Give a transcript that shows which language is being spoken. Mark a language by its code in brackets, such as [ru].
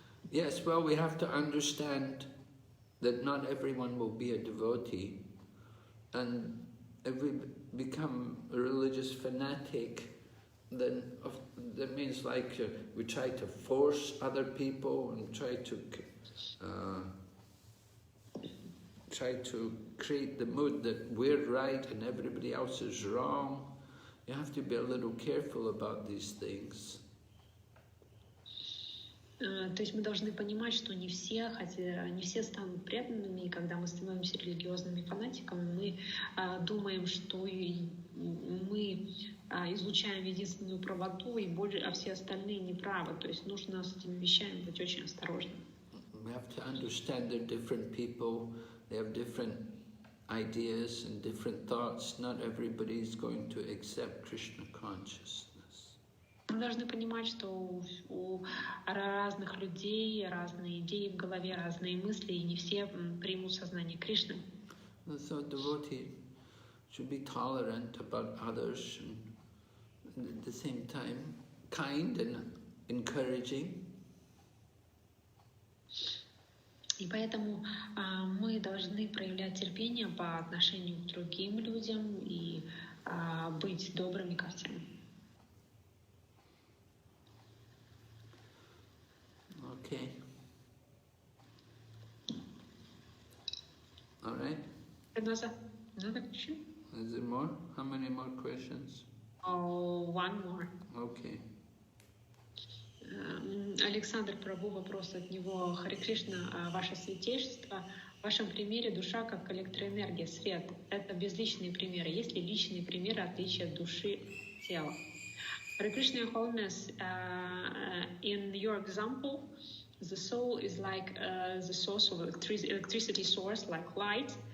[en] Yes, well, we have to understand that not everyone will be a devotee, and if we become a religious fanatic, then that means like we try to force other people and try to try to create the mood that we're right and everybody else is wrong. You have to be a little careful about these things. [ru] То есть мы должны понимать, что не все станут преданными, и когда мы становимся религиозными фанатиками, мы думаем, что мы излучаем единственную правоту, а все остальные неправы. То есть нужно с этими вещами быть очень осторожным. [en] We have to understand they're different people, they have different ideas and different thoughts. Not everybody is going to accept Krishna consciousness. [ru] Мы должны понимать, что у разных людей разные идеи в голове, разные мысли, и не все примут сознание Кришны. [en] So devotee should be tolerant about others and at the same time kind and encouraging. [ru] И поэтому мы должны проявлять терпение по отношению к другим людям и быть добрыми ко всем. [en] Okay. All right. Another question? Is there more? How many more questions? Oh, one more. Okay. [ru] Александр Прабhu, вопрос от него. Харе Кришна, ваше святейшество, в вашем примере душа как электроэнергия, свет. Это безличные примеры. Есть ли личные примеры отличия души тела? [en] Hare Krishna, Your Holiness, in your example, the soul is like the source of electricity source, like light.